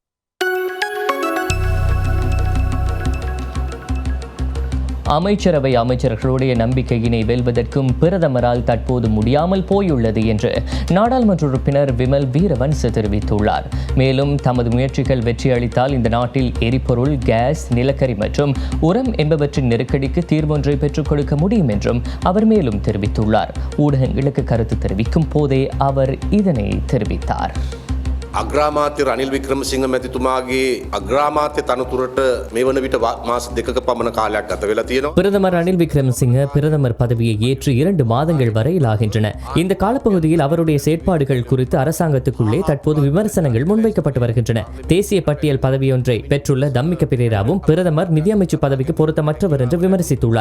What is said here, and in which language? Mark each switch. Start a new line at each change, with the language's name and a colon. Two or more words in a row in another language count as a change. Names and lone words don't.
Tamil: அமைச்சர்களுடைய நம்பிக்கையினை வெல்வதற்கும் பிரதமரால் தற்போது முடியாமல் போயுள்ளது என்று நாடாளுமன்ற உறுப்பினர் விமல் வீரவன்ச தெரிவித்துள்ளார். மேலும் தமது முயற்சிகள் வெற்றியளித்தால் இந்த நாட்டில் எரிபொருள், கேஸ், நிலக்கரி மற்றும் உரம் என்பவற்றின் நெருக்கடிக்கு தீர்வொன்றை பெற்றுக் கொடுக்க முடியும் என்றும் அவர் மேலும் தெரிவித்துள்ளார். ஊடகங்களுக்கு கருத்து தெரிவிக்கும் போதே அவர் இதனை தெரிவித்தார்.
Sinhala: අග්‍රාමාත්‍ය රනිල් වික්‍රමසිංහ මැතිතුමාගේ අග්‍රාමාත්‍ය තනතුරට මේ වන විට මාස 2ක පමණ කාලයක් ගත වෙලා තියෙනවා.
Tamil: பிரதமர் ரணில் விக்ரமசிங்க பிரதமர் பதவியை ஏற்று 2 மாதங்கள் வரையில் ஆகின்றன. இந்த காலப்பகுதியில் அவருடைய செயற்பாடுகள் குறித்து அரசாங்கத்துக்குள்ளே தற்போது விமர்சனங்கள் முன்வைக்கப்பட்டு வருகின்றன. தேசிய பட்டியல் பதவியொன்றை பெற்றுள்ள தம்மிக்க பிரேராவும் பிரதமர் நிதியமைச்சு பதவிக்கு பொருத்தமற்றவர் என்று விமர்சித்துள்ளார்.